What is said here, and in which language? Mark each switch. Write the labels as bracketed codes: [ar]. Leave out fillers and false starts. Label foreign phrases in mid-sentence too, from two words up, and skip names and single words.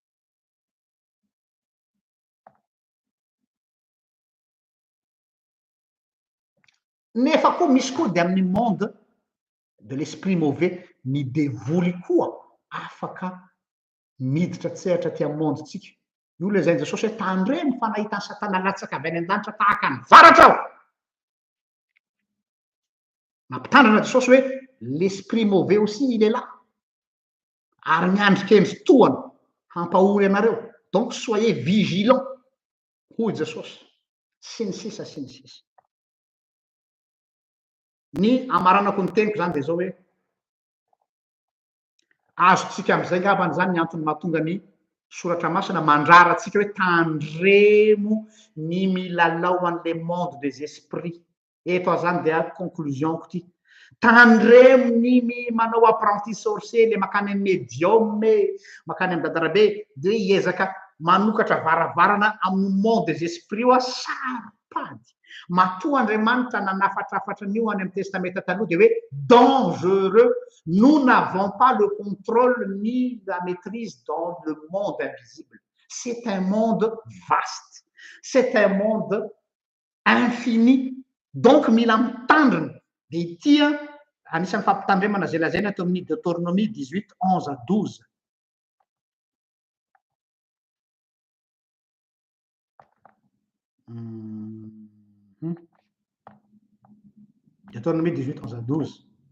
[mg] nefa koa misy koa de amin'ny [fr] monde de l'esprit mauvais [mg] ny devoly koa afaka miditra tsehatra ty amin'ny monde tsika io lazainy Jesosy hoe tandre mifanahitany satana latsaka avy any an-danitra tahaka ny varatra aho. Mampitandrana Jesosy hoe [fr] l'esprit mauvais aussi il est là. [mg] Ary miandrika endry tohana hampahory anareo. [fr] Donc soyez vigilant hoy Jesosy. [mg] Sy ny sisa sy ny sisa. Ny amaranako ny teniko zany de zao hoe azotsika am'izay ngambany zany ny antony mahatonga ny soratra masina mandrara atsika hoe tandremo ny milalao an'le [fr] monde des esprits. [mg] Eto zany dia conclusionko ty. Tandremo ny manao [fr] apprenti sorcier [mg] le makany amin'ny médium makany amin'ny dadarabe de hiezaka manokatra varavarana amin'ny [fr] monde des esprits [mg] oa saripady. Matoa Andriamanitra nanafatrafatra an'io any amin'ny testamenta taloha de hoe dangereux. [fr] Nous n'avons pas le contrôle ni la maîtrise dans le monde invisible. C'est un monde vaste. C'est un monde infini. [mg] Donc mila mitandrina de ity anisan'ny fampitandremana zay lazaina ato amin'ny Deutéronomie 18, 11 à 12. [fr] Deutéronomie 18, 11 à 12.